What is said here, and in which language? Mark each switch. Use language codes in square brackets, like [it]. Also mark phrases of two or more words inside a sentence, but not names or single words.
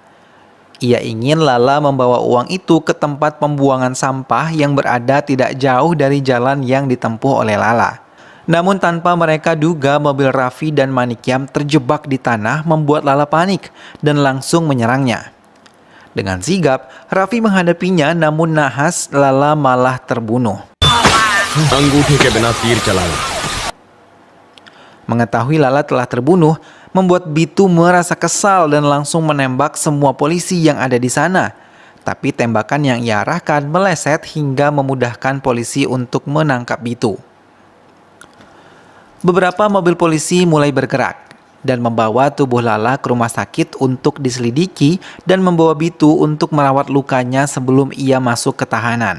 [id] Ia ingin Lala membawa uang itu ke tempat pembuangan sampah yang berada tidak jauh dari jalan yang ditempuh oleh Lala. Namun tanpa mereka duga, mobil Raffi dan Manikyam terjebak di tanah membuat Lala panik dan langsung menyerangnya. Dengan sigap, Raffi menghadapinya, namun nahas Lala malah terbunuh. [hi] अंगूठे के बिना तीर चलाओ. [id] Mengetahui Lala telah terbunuh, membuat Bitu merasa kesal dan langsung menembak semua polisi yang ada di sana. Tapi tembakan yang ia arahkan meleset hingga memudahkan polisi untuk menangkap Bitu. Beberapa mobil polisi mulai bergerak dan membawa tubuh Lala ke rumah sakit untuk diselidiki dan membawa Bitu untuk merawat lukanya sebelum ia masuk ke tahanan.